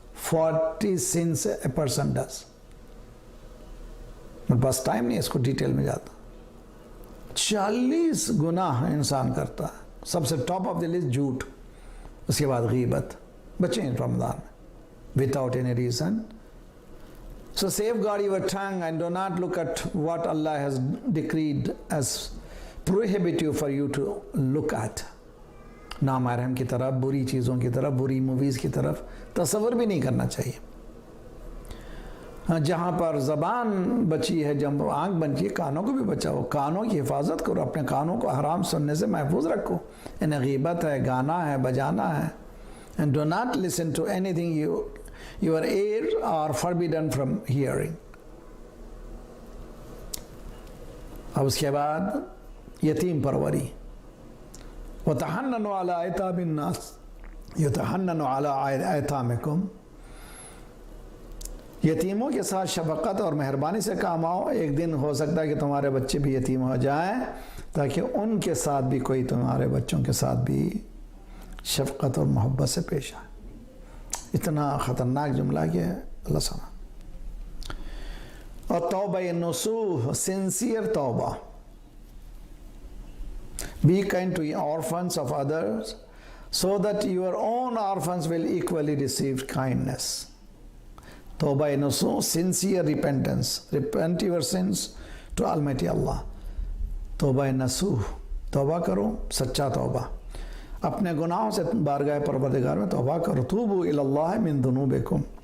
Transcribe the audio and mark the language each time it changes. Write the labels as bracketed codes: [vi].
[en] 40 sins a person does. [ur] بس time نہیں اس کو ڈیٹیل میں جاتا. 40 گناہ انسان کرتا ہے. سب سے ٹاپ آف دی لسٹ جھوٹ، اس کے بعد غیبت. بچیں رمضان میں [en] without any reason. So safeguard your tongue and do not look at what Allah has decreed as prohibit you for you to look at. [ur] نامحرم کی طرف، بری چیزوں کی طرف، بری موویز کی طرف تصور بھی نہیں کرنا چاہیے. جہاں پر زبان بچی ہے، جب آنکھ بچی ہے، کانوں کو بھی بچاؤ. کانوں کی حفاظت کرو، اپنے کانوں کو حرام سننے سے محفوظ رکھو. انہیں غیبت ہے، گانا ہے، بجانا ہے. [en] And do not listen to anything your ears are forbidden from hearing. [ur] اب اس کے بعد یتیم پروری. [ar] وَتَحَنَّنُوا عَلَىٰ أَيْتَامِ النَّاسِ يُتَحَنَّنُوا عَلَىٰ أَيْتَامِكُمْ. [ur] یتیموں کے ساتھ شفقت اور مہربانی سے کام آؤ. ایک دن ہو سکتا ہے کہ تمہارے بچے بھی یتیم ہو جائیں، تاکہ ان کے ساتھ بھی کوئی تمہارے بچوں کے ساتھ بھی شفقت اور محبت سے پیش آئے. اتنا خطرناک جملہ کہ اللہ سنا. اور توبہ نصوح، سنسیئر توبہ. [en] Be kind to orphans of others so that your own orphans will equally receive kindness. توبہ نصوح، sincere repentance. Repent your sins to Almighty Allah. [ur] توبہ نصوح، توبہ کرو، سچا توبہ. اپنے گناہوں سے بارگاہ پروردگار میں توبہ کرو. [ar] توبوا الی اللہ من ذنوبکم.